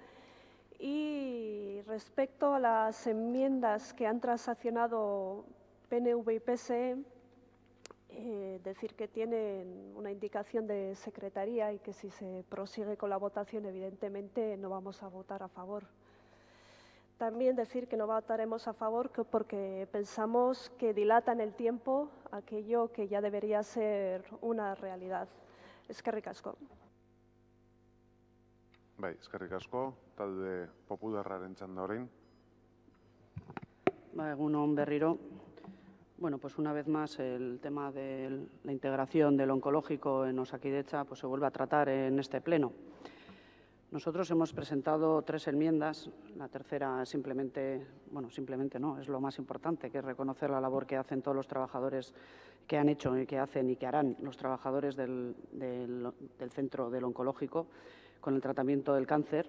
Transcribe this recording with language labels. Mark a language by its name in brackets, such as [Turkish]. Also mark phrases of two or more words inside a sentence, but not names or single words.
[Spanish] Y respecto a las enmiendas que han transaccionado PNV y PSE, decir que tienen una indicación de secretaría y que si se prosigue con la votación, evidentemente no vamos a votar a favor. También decir que no votaremos a favor porque pensamos que dilatan el tiempo aquello que ya debería ser una realidad. [Basque] Eskerrik asko. Bai, eskerrik asko, talde popularraren txanda orain. Egun on berriro. [Spanish] Bueno, pues una vez más el tema de la integración del oncológico en Osakidetza pues se vuelve a tratar en este pleno. Nosotros hemos presentado 3 enmiendas, la tercera simplemente no, es lo más importante, que es reconocer la labor que hacen todos los trabajadores que han hecho y que hacen y que harán los trabajadores del centro del oncológico con el tratamiento del cáncer.